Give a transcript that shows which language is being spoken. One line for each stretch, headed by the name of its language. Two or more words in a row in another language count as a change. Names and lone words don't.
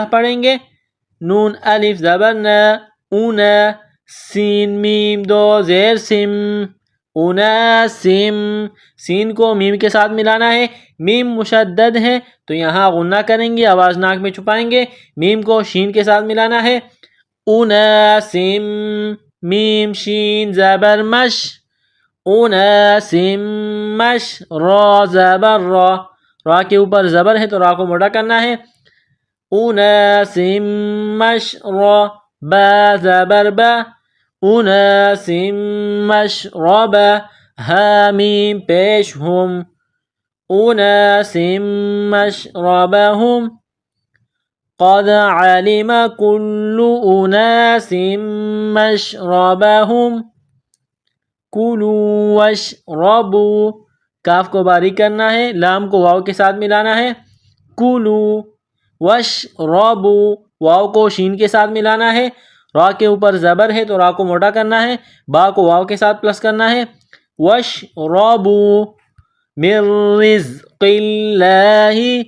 Urdu: پڑھیں گے، نون الف زبر نا، اونا، سین میم دو زیر سم، اناسم، سین کو میم کے ساتھ ملانا ہے، میم مشدد ہے تو یہاں غنہ کریں گے، آواز ناک میں چھپائیں گے، میم کو شین کے ساتھ ملانا ہے، اناسم، میم شین زبر مش،
Arabic: اناسم مش،
Urdu: را زبر را، را کے اوپر زبر ہے تو را کو موٹا کرنا ہے، اناسم مش را، با زبر با،
Arabic: اناس مشربہ،
Urdu: حامیم پیش ہم،
Arabic: اناس مشربہم، قد علم کل اناس مشربہم، کلوا واشربوا،
Urdu: کاف کو باریک کرنا ہے، لام کو واو کے ساتھ ملانا ہے،
Arabic: کلو واشربوا،
Urdu: واو کو شین کے ساتھ ملانا ہے، را کے اوپر زبر ہے تو را کو موٹا کرنا ہے، با کو واو کے ساتھ پلس کرنا ہے،
Arabic: واشربوا من رزق اللہ،